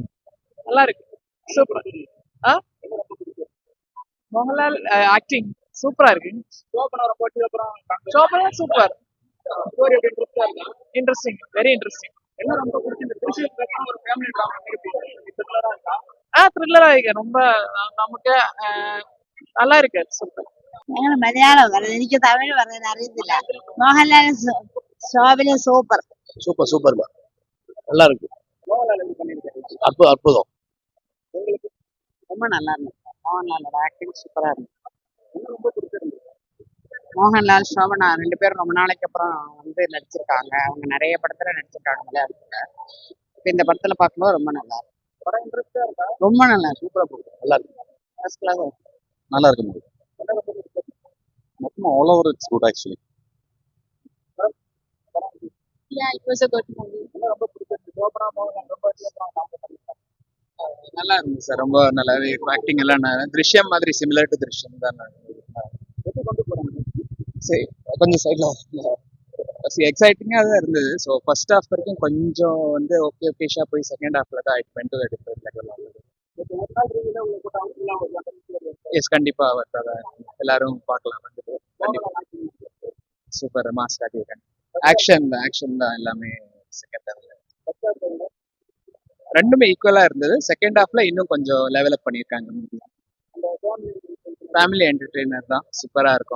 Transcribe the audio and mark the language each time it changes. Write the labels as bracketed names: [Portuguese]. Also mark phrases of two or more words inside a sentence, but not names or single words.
[Tamil] நல்லா இருக்கு, சூப்பர். மோகன்லால் ஆக்டிங் சூப்பரா இருக்கு. சோபனா சூப்பர், [English] interesting, very interesting. [Tamil] த்ரில்லரா இருக்கு ரொம்ப. நமக்கு நல்லா இருக்கு, சூப்பர். [Malayalam] ഞങ്ങൾ മലയാളം പറയുന്നത്, എനിക്ക് തമിഴ് പറയാൻ അറിയത്തില്ല. മോഹൻലാൽ ശോഭന സൂപ്പർ. [English] super super [Tamil] நல்லா இருக்கு. அற்புதம். ரொம்ப நல்லா இருந்துச்சு. மோகன்லாலோட ஆக்டிங் சூப்பரா இருந்துச்சு. மோகன்லால் சோபனா 2 பேரும் ரொம்ப நாளைக்கு அப்புறம் வந்து நடிச்சிருக்காங்க. அவங்க நிறைய படத்துல நடிச்சிருக்காங்க மலையாளத்துல. இப்ப இந்த படத்துல பார்க்கும்போது ரொம்ப நல்லா இருக்கு. ரொம்ப நல்லா இருக்கு. சூப்பரா போகுது. நல்லா இருக்கு. [English] first class. [Tamil] நல்லா இருக்கு [English] movie. மொத்தமா all over it's good actually. Yeah, it was a good movie. [Tamil] நல்லா இருந்துச்சு சார், ரொம்ப நல்லாவே ஆக்டிங் எல்லாம் திருஷ்யம் மாதிரி [English] similar to [Tamil] திருஷ்யம் தான். சரி, கொஞ்சம் சைடில் எக்ஸைட்டிங்காக தான் இருந்தது. ஸோ [English] first half [Tamil] வரைக்கும் கொஞ்சம் வந்து ஓகேஷா போய் [English] second half [Tamil] தான் [English] it went to different level. [Tamil] எஸ், கண்டிப்பாக வரதான் எல்லாரும் பார்க்கலாம். [English] super mass [Tamil] காட்டியிருக்காங்க. ஆக்ஷன் தான் எல்லாமே [English] second half [Tamil] ரெண்டுமே ஈக்குவலா இருந்தது. [English] second half [Tamil] இன்னும் கொஞ்சம் லெவலப் பண்ணியிருக்காங்க. [English] family entertainer [Tamil] தான், சூப்பரா இருக்கும்.